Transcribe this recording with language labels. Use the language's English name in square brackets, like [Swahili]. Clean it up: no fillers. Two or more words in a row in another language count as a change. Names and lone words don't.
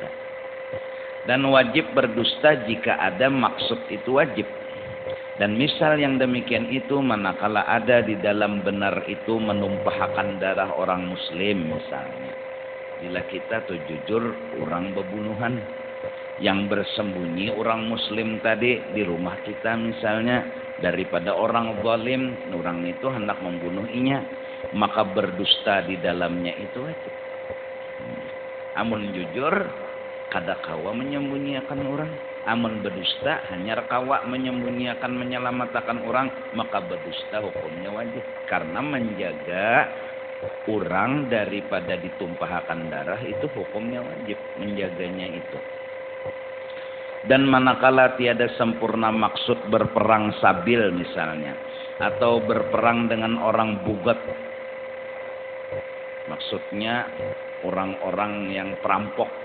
[Indonesian] Dan wajib berdusta jika ada maksud itu wajib. Dan misal yang demikian itu manakala ada di dalam benar itu menumpahkan darah orang muslim misalnya. Bila kita tuh jujur orang bebunuhan, yang bersembunyi orang muslim tadi di rumah kita misalnya, daripada orang zalim orang itu hendak membunuhinya, maka berdusta di dalamnya itu wajib. [Banjar] Amun jujur kada kawa menyembunyikan orang, amun berdusta hanya kawa menyembunyikan menyelamatkan orang, maka berdusta hukumnya wajib karena menjaga orang daripada ditumpahkan darah itu hukumnya wajib, menjaganya itu. [Indonesian] Dan manakala tiada sempurna maksud berperang sabil misalnya, atau berperang dengan orang bugat, maksudnya orang-orang yang perampok,